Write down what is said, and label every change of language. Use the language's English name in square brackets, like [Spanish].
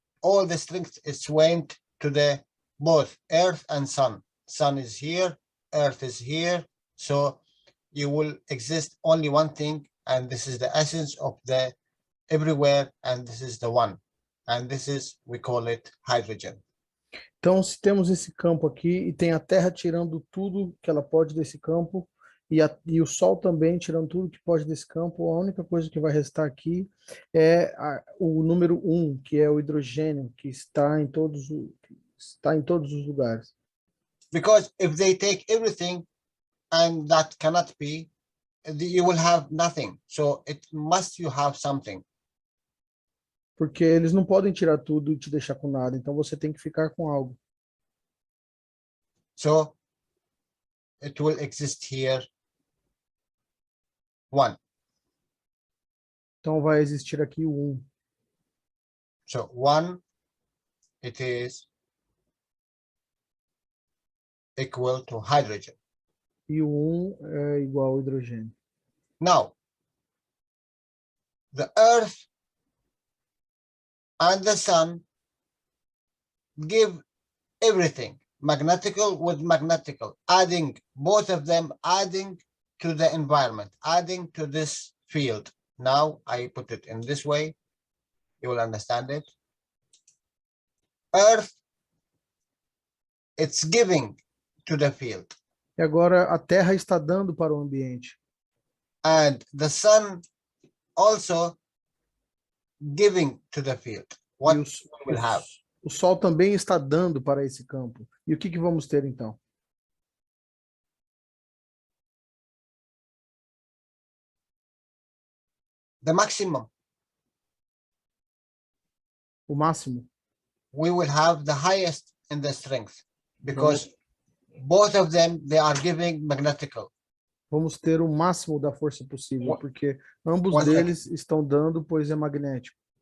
[English] All the strength is went to the both earth and sun. Sun is here, earth is here, so you will exist only one thing, and this is the essence of the everywhere, and this is the one, and this is, we call it hydrogen. [Portuguese] Então, se temos esse campo aqui e tem a Terra tirando tudo que ela pode desse campo, E o Sol também, tirando tudo que pode desse campo, a única coisa que vai restar aqui é o número 1, que é o hidrogênio, que está em todos os lugares. [English] Because if they take everything and that cannot be, you will have nothing. So it must you have something. [Portuguese] Porque eles não podem tirar tudo e te deixar com nada, então você tem que ficar com algo. [English] So it will exist here. One. [Portuguese] Então vai existir aqui o 1. [English] So one, it is equal to hydrogen. [Portuguese] E o 1 é igual ao hidrogênio. [English] Now, the Earth and the Sun give everything, magnetical with magnetical, adding both of them, adding to the environment, adding to this field. Now I put it in this way, you will understand it. Earth, it's giving to the field. [Portuguese] E agora a Terra está dando para o ambiente. [English] And the Sun also giving to the field. What we will have? [Portuguese] O Sol também está dando para esse campo. E o que vamos ter então? [English] The maximum. [Portuguese] O máximo. [English] We will have the highest in the strength because both of them, they are giving magnetical. [Portuguese] Vamos ter o máximo da força possível, porque ambos [English] One [Portuguese] deles [English] second. [Portuguese] estão dando, pois é magnético.